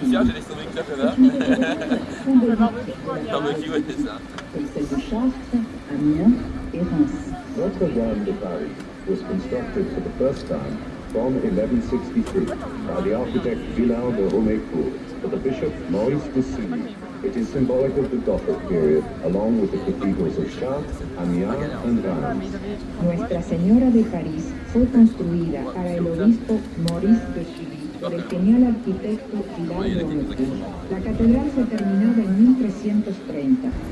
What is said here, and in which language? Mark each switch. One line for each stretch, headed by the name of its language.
French: poussière, j'allais sauver une clope là-bas. C'est une décoration symbolique Barbecue, ouais, c'est ça. comme celle de Chartres, Amiens et Reims.
English: Notre-Dame de Paris was constructed for the first time from 1163 by the architect Villard de Romecourt for the bishop Maurice de Sully. It is symbolic of the Gothic period, along with the cathedrals of Chartres, Amiens, and Reims.
Spanish: Nuestra Señora de París fue construida para el obispo Maurice de Sully por el genial arquitecto Villard de Romecourt. La catedral fue terminada en 1330.